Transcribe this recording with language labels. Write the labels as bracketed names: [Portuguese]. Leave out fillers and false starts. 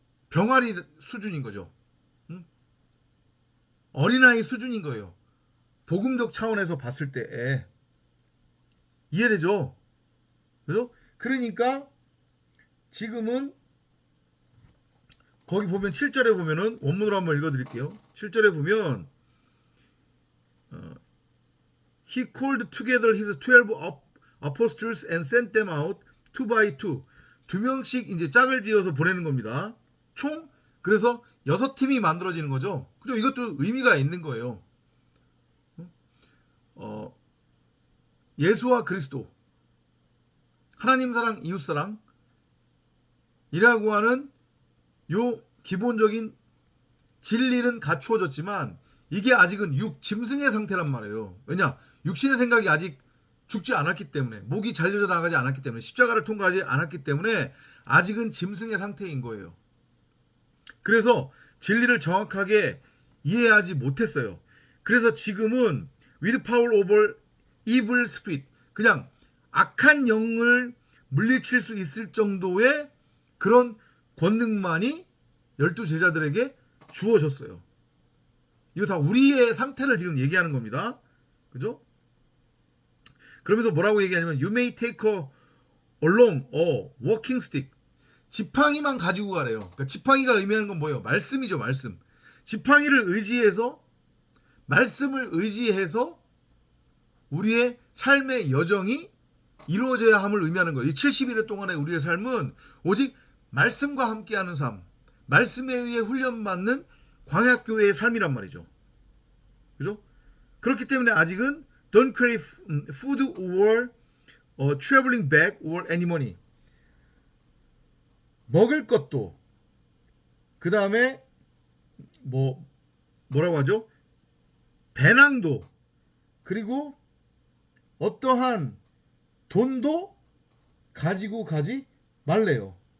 [Korean] 병아리 수준인 거죠. 응? 어린아이 수준인 거예요. 복음적 차원에서 봤을 때 이해되죠? 그죠? 그러니까 지금은 거기 보면 7절에 보면은 원문으로 한번 읽어드릴게요. 7절에 보면 [English] He called together his 12 apostles and sent them out two by two. [Korean] 두 명씩 이제 짝을 지어서 보내는 겁니다. 총 그래서 6팀이 만들어지는 거죠. 그리고 이것도 의미가 있는 거예요. 예수와 그리스도, 하나님 사랑, 이웃 사랑 이라고 하는 요 기본적인 진리는 갖추어졌지만 이게 아직은 짐승의 상태란 말이에요. 왜냐? 육신의 생각이 아직 죽지 않았기 때문에, 목이 잘려져 나가지 않았기 때문에, 십자가를 통과하지 않았기 때문에 아직은 짐승의 상태인 거예요. 그래서 진리를 정확하게 이해하지 못했어요. 그래서 지금은 [English] with power over evil spirit, [Korean] 그냥 악한 영을 물리칠 수 있을 정도의 그런 권능만이 12제자들에게 주어졌어요. 이거 다 우리의 상태를 지금 얘기하는 겁니다. 그죠? 그러면서 뭐라고 얘기하냐면 [English] You may take along a walking stick. [Korean] 지팡이만 가지고 가래요. 그러니까 지팡이가 의미하는 건 뭐예요? 말씀이죠. 말씀. 지팡이를 의지해서, 말씀을 의지해서 우리의 삶의 여정이 이루어져야 함을 의미하는 거예요. 이 70일의 동안의 우리의 삶은 오직 말씀과 함께하는 삶, 말씀에 의해 훈련받는 광야교회의 삶이란 말이죠. 그죠? 그렇기 때문에 아직은 [English] don't carry food or traveling bag or any money. [Korean] 먹을 것도, 그 다음에 뭐라고 하죠? 배낭도, 그리고 어떠한 돈도 가지고 가지 말래요.